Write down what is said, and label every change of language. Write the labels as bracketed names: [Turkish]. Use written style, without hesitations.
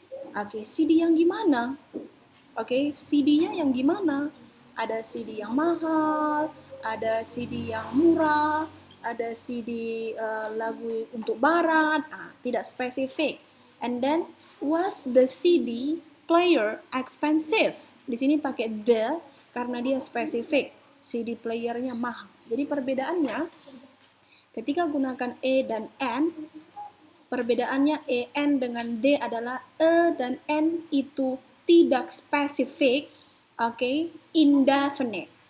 [Indonesian] Oke, CD yang gimana? Oke, CD-nya yang gimana? Ada CD yang mahal, ada CD yang murah, ada CD lagu untuk barat, tidak spesifik. [English] And then, was the CD player expensive? [Indonesian] Di sini pakai the karena dia spesifik. CD playernya mahal. Jadi perbedaannya, ketika gunakan e dan n, perbedaannya en dengan d adalah e dan n itu tidak spesifik, indefinite.